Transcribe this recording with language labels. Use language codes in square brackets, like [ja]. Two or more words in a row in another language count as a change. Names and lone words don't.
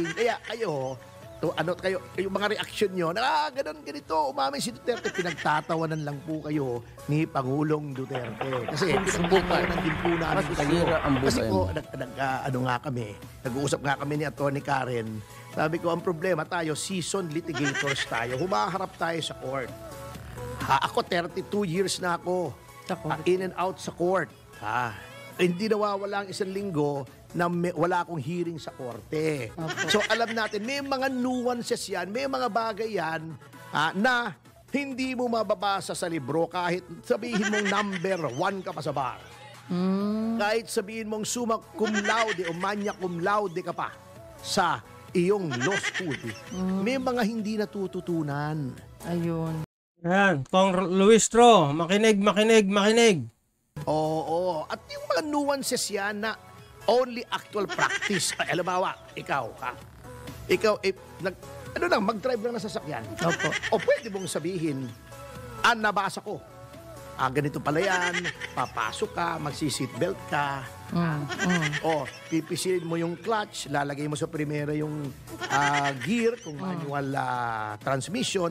[tl] Kaya kayo mga reaksyon nyo, ganito, umami si Duterte, pinagtatawanan lang po kayo ni Pangulong Duterte. Kasi pinagtatawanan din po namin kayo. Kasi po, nag-uusap nga kami ni Atty. Karen, sabi ko, ang problema tayo, [en] seasoned litigators [tl] tayo, humaharap tayo sa court. Ako, 32 years na ako, [en] in and out sa court. [tl] Hindi nawawala ang isang linggo na wala akong hearing sa korte. So alam natin, may mga nuances yan, may mga bagay yan na hindi mo mababasa sa libro kahit sabihin mong number 1 ka pa sa bar. Kahit sabihin mong [la] summa cum laude [tl] o [la] magna cum laude [tl] ka pa sa iyong law school. May mga hindi natututunan. Ayun. Ayan, Kong Luis Tro, makinig. Oo. At yung mga nuances yan na [en] only actual practice. [tl] Halimbawa, ikaw, mag-drive lang na sasakyan. O pwede mong sabihin, nabasa ko. Ganito pala yan, papasok ka, magsi-seatbelt ka. Pipisilin mo yung clutch, lalagay mo sa primera yung gear, kung [en] manual transmission.